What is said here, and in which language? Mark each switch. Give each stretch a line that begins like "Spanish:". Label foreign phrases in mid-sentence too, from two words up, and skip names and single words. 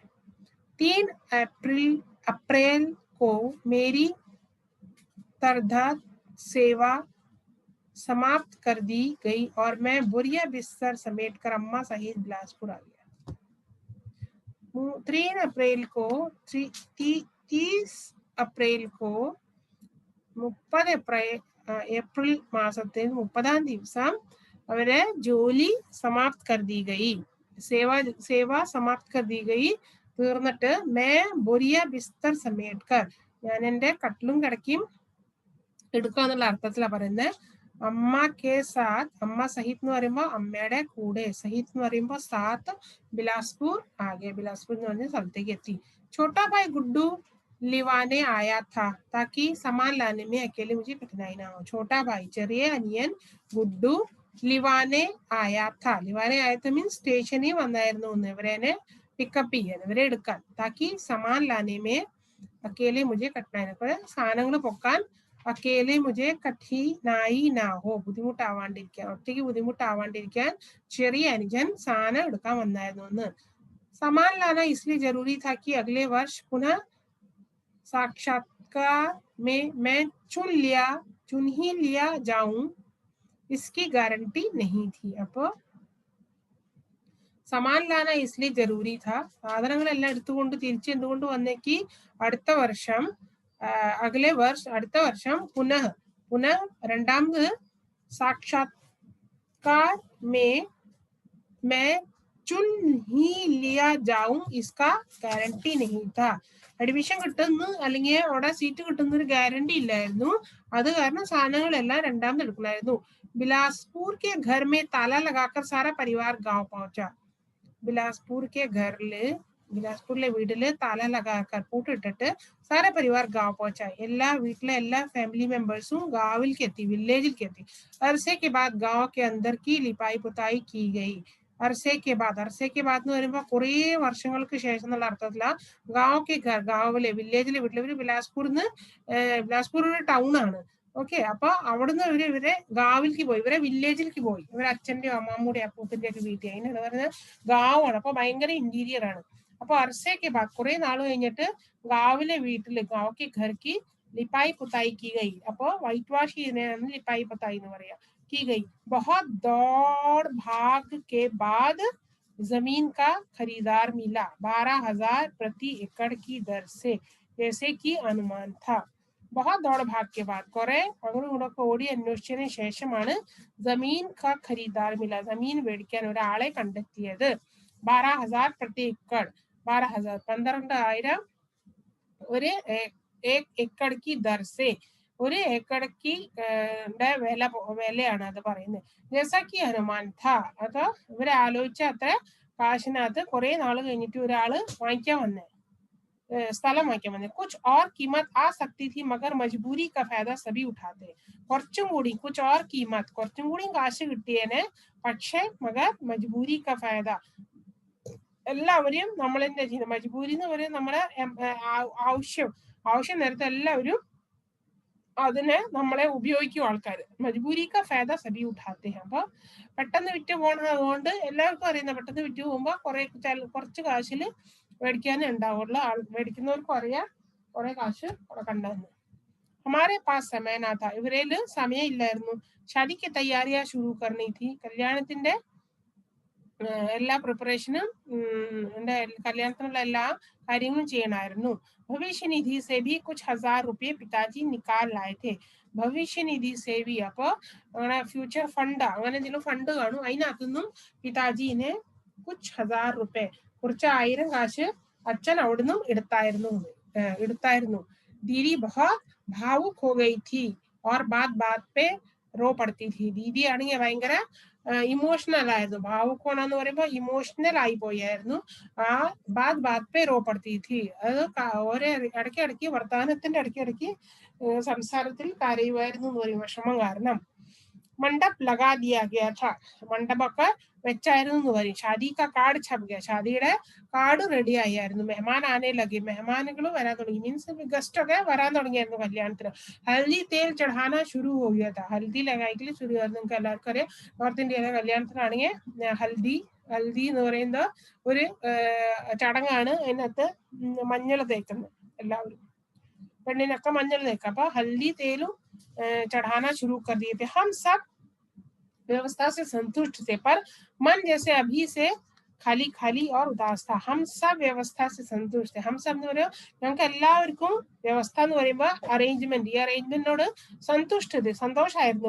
Hindi: 3 अप्रैल को मेरी तरदाद सेवा समाप्त कर दी गई और मैं बोरिया बिस्तर समेटकर अम्मा सहित बिलासपुर आ गया. 3 अप्रैल को 30 अप्रैल को
Malayalam: 30 ഏപ്രിൽ മാസത്തിൽ 30-ാം ദിവസം അവരെ ജോലി
Hindi: समाप्त कर दी गई, सेवा समाप्त कर दी गई,
Malayalam: തീർന്നിട്ട്
Hindi: मैं बोरिया बिस्तर समेटकर,
Malayalam: ഞാൻ എൻ്റെ കട്ടിലും കിടക്കയും എടുക്കുക എന്നുള്ള അർത്ഥത്തിലാണ് പറയുന്നത്.
Hindi: अम्मा के साथ, अम्मा सहित
Malayalam: എന്ന് പറയുമ്പോൾ അമ്മയുടെ കൂടെ, സഹിത് എന്ന് പറയുമ്പോൾ സാത്ത്, ബിലാസ്പൂർ ആകെ, ബിലാസ്പൂർ എന്ന് പറഞ്ഞ സ്ഥലത്തേക്ക് എത്തി.
Hindi: छोटा भाई गुड्डू लिवाने आया था ताकि सामान लाने में अकेले मुझे कठिनाई ना हो. छोटा भाई
Malayalam: ചെറിയ അനിയൻ
Hindi: गुड्डू लिवाने आया था, लिवाने आया
Malayalam: മീൻസ് സ്റ്റേഷനിൽ വന്നായിരുന്നു എന്ന്, ഇവരെ പിക്കപ്പ് ചെയ്യാൻ, ഇവരെ എടുക്കാൻ.
Hindi: ताकि सामान लाने में अकेले मुझे कठिनाई ना हो,
Malayalam: സാധനങ്ങൾ പൊക്കാൻ
Hindi: अकेले मुझे कठिनाई ना हो,
Malayalam: ബുദ്ധിമുട്ടാവാണ്ടിരിക്കാൻ, ഒറ്റയ്ക്ക് ബുദ്ധിമുട്ടാവാണ്ടിരിക്കാൻ ചെറിയ അനുജൻ സാധനം എടുക്കാൻ വന്നായിരുന്നു എന്ന്.
Hindi: सामान लाना इसलिए जरूरी था कि अगले वर्ष पुनः साक्षात्कार में मैं चुन ही लिया जाऊं, इसकी गारंटी नहीं थी. അപ്പോ सामान लाना इसलिए जरूरी था,
Malayalam: സാധനങ്ങളെല്ലാം എടുത്തുകൊണ്ട് തിരിച്ച് എന്തുകൊണ്ട് വന്നേക്ക്, അടുത്ത വർഷം
Hindi: अगले वर्ष,
Malayalam: അടുത്ത വർഷം പുനഃ രണ്ടാമത്
Hindi: साक्षात्कार मैं चुन ही लिया जाऊं, इसका गारंटी नहीं था.
Malayalam: അഡ്മിഷൻ കിട്ടുന്നു അല്ലെങ്കിൽ അവിടെ സീറ്റ് കിട്ടുന്ന ഒരു ഗ്യാരണ്ടി ഇല്ലായിരുന്നു. അത് കാരണം സാധനങ്ങളെല്ലാം രണ്ടാമത് എടുക്കണമായിരുന്നു.
Hindi: बिलासपुर के घर में ताला लगाकर सारा परिवार गांव पहुंचा. बिलासपुर के
Malayalam: ബിലാസ്പൂരിലെ വീട്ടില്
Hindi: ताला लगाकर,
Malayalam: പൂട്ടിട്ടിട്ട്
Hindi: सारा परिवार गांव पहुंचा,
Malayalam: എല്ലാ വീട്ടിലെ എല്ലാ ഫാമിലി മെമ്പേഴ്സും ഗാവിലേക്ക് എത്തി, വില്ലേജിലേക്ക് എത്തി.
Hindi: अरसे के बाद गांव के अंदर की लिपाई पुताई की गई. अरसे के बाद
Malayalam: എന്ന് പറയുമ്പോൾ കുറേ വർഷങ്ങൾക്ക് ശേഷം എന്നുള്ള അർത്ഥത്തിലാണ്. ഗാവിലെ വില്ലേജിലെ വീട്ടിൽ, ഇവര് ബിലാസ്പൂർ ഒരു ടൗൺ ആണ്. ഓക്കെ, അപ്പൊ അവിടുന്ന് ഇവരെ ഗാവിലേക്ക് പോയി, ഇവരെ വില്ലേജിലേക്ക് പോയി, ഇവരെ അച്ഛന്റെയോ അമ്മാമ്മൂടെ അപ്പൂപ്പന്റെ ഒക്കെ വീട്ടിൽ, അതിനാണ് പറയുന്നത് ഗാവാണ്. അപ്പൊ ഭയങ്കര ഇന്റീരിയർ ആണ്. അപ്പൊ അർസയ്ക്ക് ബാദ് കുറെ നാൾ കഴിഞ്ഞിട്ട് ഗാവിലെ വീട്ടില്
Hindi: गांव के घर की लिपाई पुताई की गई.
Malayalam: അപ്പൊ
English: white wash
Malayalam: ചെയ്യുന്നതാണ്
Hindi: लिपाई पुताई
Malayalam: എന്ന് പറയാ.
Hindi: की गई. बहुत दौड़ भाग के बाद जमीन का खरीदार मिला 12,000 प्रति एकड़ की दर से, जैसे कि अनुमान था. बहुत दौड़ भाग के बाद,
Malayalam: കുറെ അങ്ങോട്ട് ഓടി അന്വേഷിച്ചതിന് ശേഷമാണ്
Hindi: जमीन का खरीदार मिला,
Malayalam: ജമീൻ മേടിക്കാൻ ഒരാളെ കണ്ടെത്തിയത്.
Hindi: 12,000 പ്രതി एकड़, 12,000 12,000 ഒരു एकड़ की दर से,
Malayalam: ഒരു ഏക്കടക്ക് വിലയാണ് അത് പറയുന്നത്.
Hindi: जैसा अनुमान था,
Malayalam: അത് ഇവരെ ആലോചിച്ച അത്ര കാശിനകത്ത് കുറെ നാള് കഴിഞ്ഞിട്ട് ഒരാള് വാങ്ങിക്കാൻ വന്നേ, സ്ഥലം വാങ്ങിക്കാൻ വന്നേ.
Hindi: कुछ और कीमत आ सकती थी मगर मजबूरी का फायदा सभी उठाते.
Malayalam: കുറച്ചും കൂടി
Hindi: कुछ और कीमत,
Malayalam: കുറച്ചും കൂടി കാശ് കിട്ടിയേനെ, പക്ഷേ
Hindi: मगर मजबूरी का फायदा,
Malayalam: എല്ലാവരും നമ്മളെന്താ ചെയ്യുന്നത്, മജ്ബൂരി എന്ന് പറയുന്നത് നമ്മുടെ ആവശ്യം നേരത്തെ എല്ലാവരും അതിനെ നമ്മളെ ഉപയോഗിക്കും ആൾക്കാർ.
Hindi: मजबूरी का फायदा सभी उठाते.
Malayalam: അപ്പൊ പെട്ടെന്ന് വിറ്റ് പോകണം, അതുകൊണ്ട് എല്ലാവർക്കും അറിയുന്ന പെട്ടെന്ന് വിറ്റ് പോകുമ്പോ കുറച്ച് കാശില് മേടിക്കാനേ ഉണ്ടാവുള്ളൂ. മേടിക്കുന്നവർക്കും അറിയാം കുറെ കാശ് കണ്ടെന്ന്.
Hindi: हमारे पास समय ना था,
Malayalam: ഇവരേല് സമയം ഇല്ലായിരുന്നു.
Hindi: शादी की तैयारियां शुरू करनी थी,
Malayalam: കല്യാണത്തിന്റെ എല്ലാ പ്രിപ്പറേഷനും, കല്യാണത്തിനുള്ള എല്ലാ കാര്യങ്ങളും ചെയ്യണമായിരുന്നു.
Hindi: भविष्य निधि से भी कुछ 1,000 रुपये पिताजी निकाल लाये थे. भविष्य निधि से भी,
Malayalam: അപ്പൊ അങ്ങനെ
English: future fund,
Malayalam: അങ്ങനെ എന്തെങ്കിലും ഫണ്ട് കാണും, അതിനകത്തുനിന്നും
Hindi: पिताजी ने कुछ हजार रुपए
Malayalam: കുറച്ച് 1000 കാശ് അച്ഛൻ അവിടുന്നും എടുത്തായിരുന്നു.
Hindi: दीदी बहुत भावुक हो गई थी और बात बात पे रो पड़ती थी.
Malayalam: दीदी ആണെങ്കിൽ ഭയങ്കര ഇമോഷണൽ ആയിരുന്നു. ഭാവുക്കോണെന്ന് പറയുമ്പോൾ ഇമോഷണൽ ആയി പോയായിരുന്നു.
Hindi: ആ बात बात पे रो पड़ती थी.
Malayalam: അത് ഓരോ ഇടയ്ക്കിടയ്ക്ക് വർത്തമാനത്തിന്റെ ഇടയ്ക്കിടയ്ക്ക് സംസാരത്തിൽ കരയുമായിരുന്നു എന്ന് പറയും, വിഷമം കാരണം.
Hindi: मंडप लगा दिया गया था.
Malayalam: മണ്ഡപമൊക്കെ വെച്ചായിരുന്നു എന്ന് പറയും.
Hindi: शादी का कार्ड छप गया.
Malayalam: ഷാദിയുടെ കാർഡ് റെഡി ആയിരുന്നു.
Hindi: मेहमान आने लगी.
Malayalam: മെഹമാനുകൾ വരാൻ തുടങ്ങി. മീൻസ് ഗസ്റ്റ് ഒക്കെ വരാൻ തുടങ്ങിയായിരുന്നു കല്യാണത്തിന്.
Hindi: हल्दी तेल चढ़ाना शुरू हो गया था.
Malayalam: ഹൽദി ലഗായിക്കൽ ശുരു ആയിരുന്നു. നിങ്ങൾക്ക് എല്ലാവർക്കും അറിയാം, നോർത്ത് ഇന്ത്യയിലെ കല്യാണത്തിനാണെങ്കിൽ ഹൽദി എന്ന് പറയുന്ന ഒരു ചടങ്ങാണ്. അതിനകത്ത് മഞ്ഞൾ തേക്കുന്നത്. എല്ലാവരും പെണ്ണിനൊക്കെ മഞ്ഞൾ തേക്കാം.
Hindi: അപ്പൊ हल्दी तेल चढ़ाना शुरू कर दिए थे. हम सब व्यवस्था से संतुष्ट थे, पर मन जैसे अभी से खाली खाली और उदास था. हम सब व्यवस्था से संतुष्ट थे. हम सब
Malayalam: എന്ന് പറയുമ്പോൾ ഞങ്ങൾക്ക് എല്ലാവർക്കും വ്യവസ്ഥ എന്ന് പറയുമ്പോൾ അറേഞ്ച്മെന്റ്, ഈ അറേഞ്ച്മെന്റിനോട് സന്തോഷമായിരുന്നു.